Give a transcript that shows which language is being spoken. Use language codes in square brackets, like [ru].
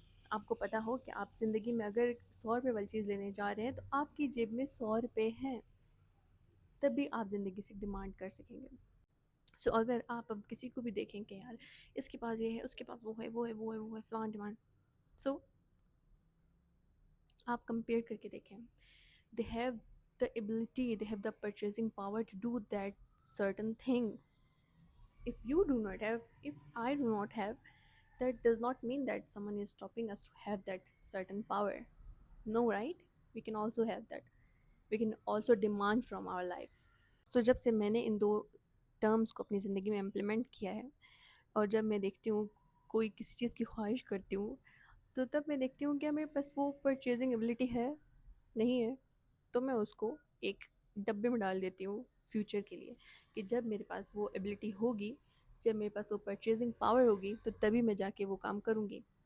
[ur] آپ کو پتہ ہو کہ آپ زندگی میں اگر 100 روپے والی چیز لینے جا رہے ہیں تو آپ کی جیب میں 100 روپے ہیں، تب بھی آپ زندگی سے ڈیمانڈ کر سکیں گے. سو اگر آپ اب کسی کو بھی دیکھیں کہ یار اس کے پاس یہ ہے، اس کے پاس وہ ہے، وہ ہے، وہ ہے، وہ ہے، فلان ڈیمانڈ، سو آپ کمپیئر کر کے دیکھیں. [en] They have the ability, they have the purchasing power to do that certain thing. If you do not have, if I do not have, that does not mean that someone is stopping us to have that certain power. No, right? We can also have that. We can also demand from our life. [ur] So جب سے میں نے ان دو terms کو اپنی زندگی میں implement کیا ہے، اور جب میں دیکھتی ہوں کوئی کسی چیز کی خواہش کرتی ہوں تو تب میں دیکھتی ہوں کہ میرے پاس وہ پرچیزنگ ایبلٹی ہے نہیں ہے، تو میں اس کو ایک ڈبے میں ڈال دیتی ہوں فیوچر کے لیے، کہ جب میرے پاس وہ ایبلٹی ہوگی، جب میرے پاس وہ پرچیزنگ پاور ہوگی تو تبھی میں جا کے وہ کام کروں گی.